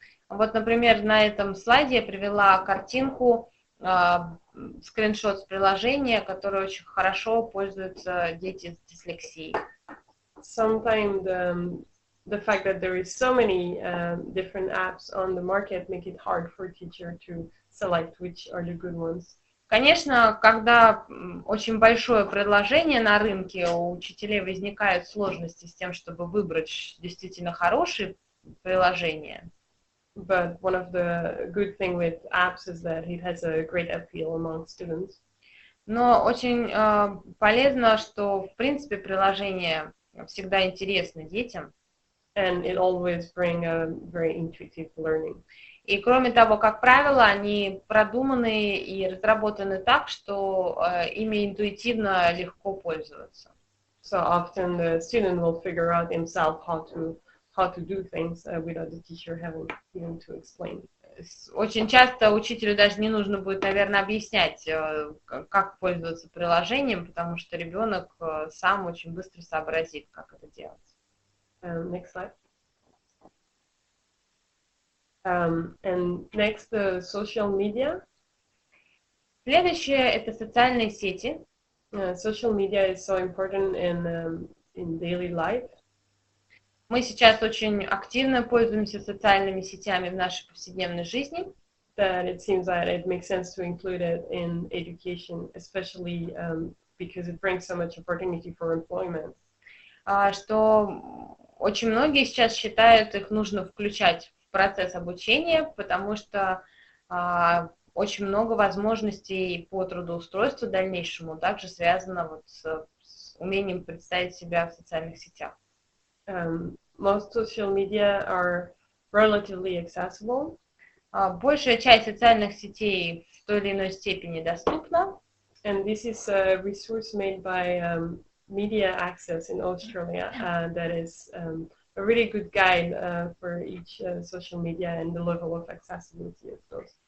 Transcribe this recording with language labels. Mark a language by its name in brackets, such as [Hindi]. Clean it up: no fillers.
[Russian] Вот, например, на этом слайде я привела картинку, скриншот с приложения, которое очень хорошо пользуются дети с дислексией. [English] Sometimes the fact that there is so many different apps on the market make it hard for a teacher to select which are the good ones. [Russian] Конечно, когда очень большое предложение на рынке, у учителей возникают сложности с тем, чтобы выбрать действительно хорошие приложения. [English] But one of the good thing with apps is that it has a great appeal among students. [Russian] Но очень полезно, что в принципе приложения всегда интересны детям. [English] And it always bring a very intuitive learning. [Russian] И кроме того, как правило, они продуманы и разработаны так, что ими интуитивно легко пользоваться. [English] So often the student will figure out himself how to do things without the teacher having to explain. [Russian] Очень часто учителю даже не нужно будет, наверное, объяснять, как пользоваться приложением, потому что ребенок сам очень быстро сообразит, как это делать. [English] Next slide. And next, social media. [Russian] Следующее – это социальные сети. [English] Social media is so important in daily life. [Russian] Мы сейчас очень активно пользуемся социальными сетями в нашей повседневной жизни. [English] That it seems that it makes sense to include it in education, especially because it brings so much opportunity for employment. [Russian] Что очень многие сейчас считают, их нужно включать в процесс обучения, потому что очень много возможностей по трудоустройству дальнейшему также связано вот с умением представить себя в социальных сетях. [English] Most social media are relatively accessible. [Russian] Большая часть социальных сетей в той или иной степени доступна. [English] And this is a resource made by Media Access in Australia that is a really good guide for each social media and the level of accessibility of those.